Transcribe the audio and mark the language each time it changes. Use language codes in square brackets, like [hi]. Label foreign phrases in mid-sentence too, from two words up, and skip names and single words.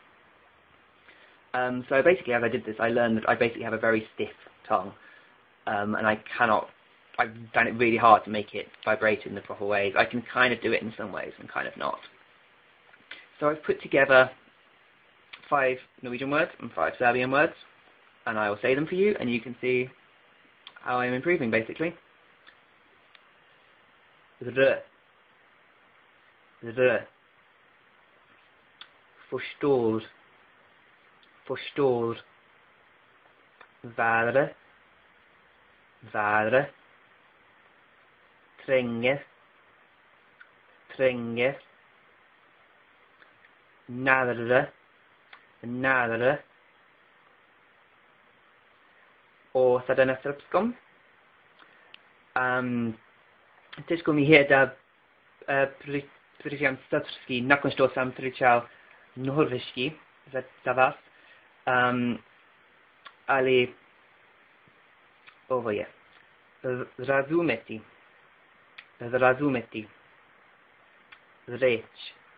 [en] So basically, as I did this, I learned that I basically have a very stiff tongue, and I've found it really hard to make it vibrate in the proper ways. I can kind of do it in some ways and kind of not. So I've put together 5 Norwegian words and 5 Serbian words, and I will say them for you, and you can see how I'm improving, basically. R. R. [sv] Förstår. Förstår. Värre. Värre. Tränger. Tränger. Närmare. Närmare. Och så den srpskom. [sr] Тежко ми е да причам српски, nakon što sam pričao norveški za vas, ali ovo je razumeti, razumeti, reč,